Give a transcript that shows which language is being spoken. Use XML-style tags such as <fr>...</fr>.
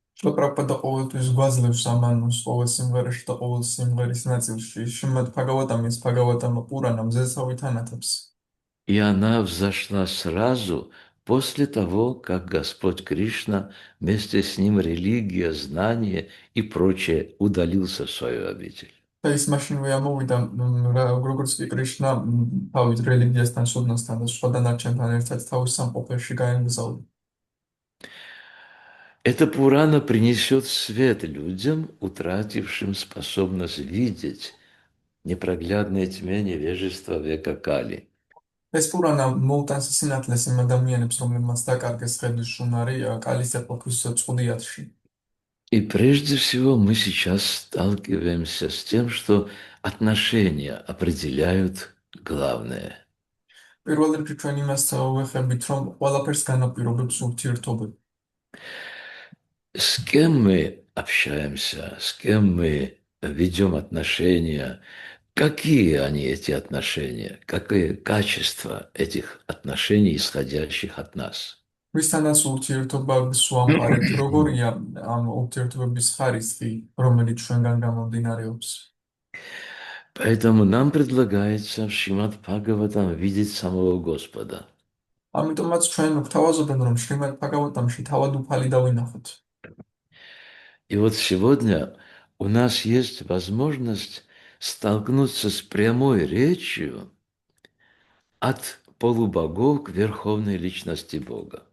<ka>შლა პრაბჰუპადა ყოველთვის გვაძლევს ამ ანონს ყოველ სიმღერაში და ყოველ სიმღერის ნაწილში. შრიმად ბჰაგავატამის ბჰაგავატამა პურანა მზესავით ანათებს.</ka> <ru>И она взошла сразу после того, как Господь Кришна, вместе с ним религия, знание и прочее, удалился в свою обитель.</ru> <ka>და ის მაშინვე ამოვიდა, როგორც კი კრიშნა თავის რელიგიასთან, სოდნასთან და სხვა დანარჩენთან ერთად თავის სამყოფელში გაემგზავრა.</ka> <ru>Эта Пурана принесет свет людям, утратившим способность видеть непроглядной тьме невежества века Кали.</ru> <ka>ეს პურანა მოუტანს სინათლეს იმ ადამიანებს, რომლებმაც დაკარგეს ხედვის შუნარი კალის ეპოქის წყუდიათში.</ka> <ru>И прежде всего мы сейчас сталкиваемся с тем, что отношения определяют главное.</ru> <ka>პირველ რიგში ჩვენ იმას ვეხებით, რომ ყველაფერს განაპირობებს ურთიერთობები.</ka> <ru>С кем мы общаемся, с кем мы ведем отношения, какие они, эти отношения, какое качество этих отношений, исходящих от нас.</ru> <ka>ვისთანაც ურთიერთობას ვამყარებთ, როგორია ამ ურთიერთობების ხარისხი, რომელიც ჩვენგან გამომდინარეობს.</ka> <ru>Поэтому нам предлагается в Шримад Бхагаватам видеть самого Господа.</ru> <ka>ამიტომაც ჩვენ გვთავაზობენ, რომ შრიმად ბჰაგავატამში თავად უფალი დავინახოთ.</ka> <ru>И вот сегодня у нас есть возможность столкнуться с прямой речью от полубогов к верховной личности Бога.</ru>